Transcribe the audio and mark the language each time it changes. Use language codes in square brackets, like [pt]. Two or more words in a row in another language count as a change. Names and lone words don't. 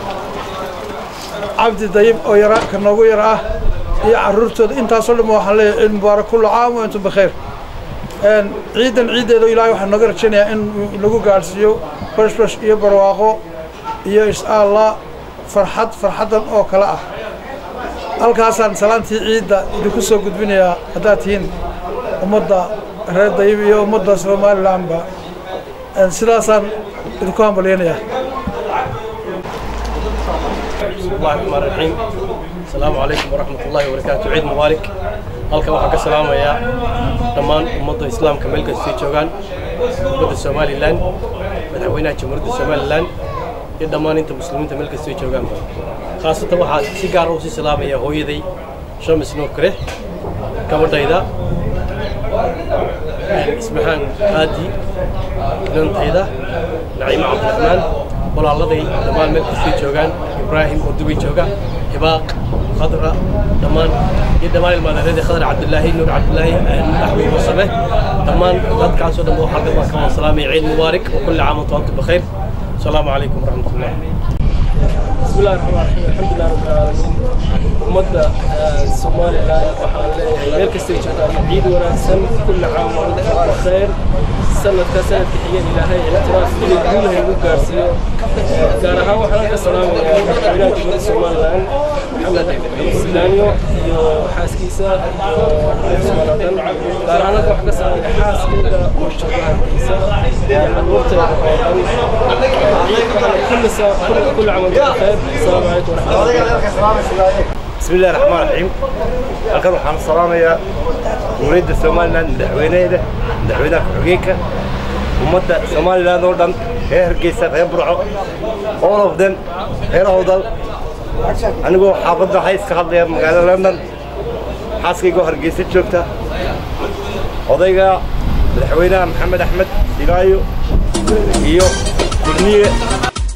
[so] Cabdi Dayib oo ka noogu yar ah iyo carruurtooda intaasoo dhan waxaan leeyahay ciid mubaarak [ar] كل عام وأنتم بخير [so] ciideedu ilaahay waxaan nooga rajaynayaa in lagu gaarsiiyo bashbash iyo barwaaqo iyo [ar] إن شاء الله [so] farxadan oo kale ah halkaasaan salaantii ciidda idinku soo gudbinayaa haddaad tihiin ummadda reer Dayib iyo ummadda Somalilandba sidaasaan idinku hambalyaynayaa [ar] بسم الله الرحمن الرحيم السلام عليكم ورحمة الله وبركاته عيد مبارك [so] halkan waxaan ka salaamayaa dhammaan ummadda islaamka meel kasta ay joogaan ummadda Somaliland madaxweynaha jamhuuriyadda Somaliland iyo dhammaan inta muslimiinta meel kasta ay joogaan khaasatan waxaan si gaar ah u salaamayaa hooyaday Shams Nuukre gabadhayda ismahan Haadi inantayda Naciima Cabdiraxmaan walaaladii dhammaan meel kasta ay joogaan Ibrahim oo Dubai jooga Hibaaq Khadra dhammaan iyo dhammaan ilmaanadii Khadra Cabdullaahi Nuur Cabdullaahi Axmed Musabe dhammaan dadkaas oo dhan waxaan ka salaamay ciid mubaarak oo [ar] كل عام وأنتم بخير السلام عليكم ورحمة الله بسم الله الرحمن الرحيم الحمد لله رب العالمين ومدة [so] Somaliland waxaan leeyahay meel kasta ay joogaan ciid wanaagsan [ar] كل عام وأنتم بخير [so] sanadka xiga ilaahay ixtiraaf iyo guulaha ugu gaarsiiyo gaar ahaan waxaan ka salaamayaa madaxweynaha Somaliland Maxamed Axmed Silaanyo iyo xaaskiisa Somaliland gaar ahaan waxaan ka salaamayaa xaaskiisa oo shaqaalahiisa carruurteeda [ar] كل عام وانتم بخير السلام عليكم ورحمة الله بسم الله الرحمن الرحيم [so] halkan waxaan salaamayaa dowladda Somaliland madaxweynaha ku-xigeenka ummadda Somaliland oo dhan reer Hargeysa reer Burco [en] all of them [so] reer Awdal anigoo xaafadda hayska hadlaya magaalada London xaaskayga Hargeysa joogta odayga madaxweynaha Maxamed Axmed Silaayo iyo gurniye